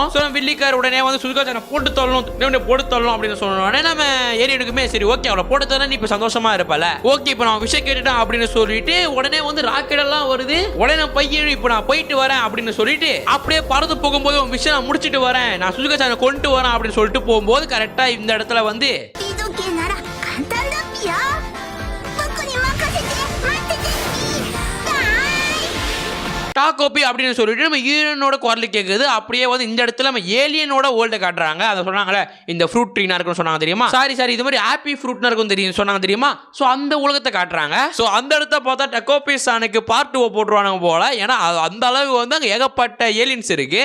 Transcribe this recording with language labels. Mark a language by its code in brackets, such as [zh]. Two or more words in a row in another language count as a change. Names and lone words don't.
[ta] ஸோ வில்லிக்கார் உடனே வந்து சுசுகா-சானை போட்டு தள்ளணும் அப்படின்னு சொன்ன உடனே நம்ம ஏலியனுக்குமே சரி ஓகே அவளை போட்டு தர நீ இப்ப சந்தோஷமா இருப்பல ஓகே இப்ப நான் விஷயம் கேட்டுட்டேன் அப்படின்னு சொல்லிட்டு உடனே வந்து ராக்கெட் எல்லாம் வருது. உடனே பையன் இப்ப நான் போயிட்டு வரேன் அப்படின்னு சொல்லிட்டு அப்படியே பறந்து போகும்போது விஷயம் நான் முடிச்சிட்டு வரேன் நான் சுசுகா-சானை கொண்டு வரேன் அப்படின்னு சொல்லிட்டு போகும்போது கரெக்டா இந்த இடத்துல வந்து [ja] スピード系なら簡単だっぴよ。僕に任せて待っててっぴ。バイ。 [ta] டாக்கோபி அப்படின்னு சொல்லிட்டு நம்ம ஹீரோனோட குரல் கேட்குது. அப்படியே வந்து இந்த இடத்துல நம்ம ஏலியனோட வேர்ல்டை காட்டுறாங்க. அதை சொன்னாங்களே இந்த [en] fruit treeன்னா [ta] இருக்குன்னு சொன்னாங்க தெரியுமா. சாரி இது மாதிரி [en] happy fruitன்னா [ta] இருக்கும் தெரியும் சொன்னாங்க தெரியுமா. ஸோ அந்த உலகத்தை காட்டுறாங்க. ஸோ அந்த இடத்த பார்த்தா டாக்கோபி-சானுக்கு பார்ட் 2 போட்டுருவாங்க போல. ஏன்னா அந்த அளவு வந்து அங்கே ஏகப்பட்ட ஏலியன்ஸ் இருக்கு.